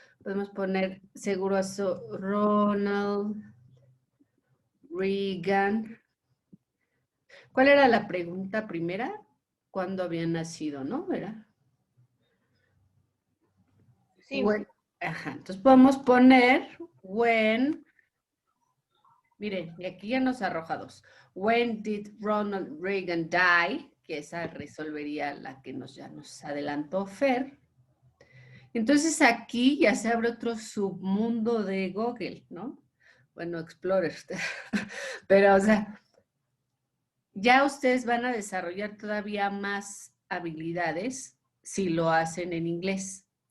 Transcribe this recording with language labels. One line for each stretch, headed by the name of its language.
Spanish: Podemos poner seguro a Ronald Reagan. ¿Cuál era la pregunta primera? ¿Cuándo había nacido, no? ¿Era? Sí. When, ajá, entonces podemos poner when, miren, y aquí ya nos arroja dos.
English: When did Ronald Reagan die?
Spanish: Que esa resolvería la que ya nos adelantó Fer. Entonces aquí ya se abre otro submundo de Google, ¿no? Bueno, Explorer. Pero, o sea, ya ustedes van a desarrollar todavía más habilidades si lo hacen en inglés.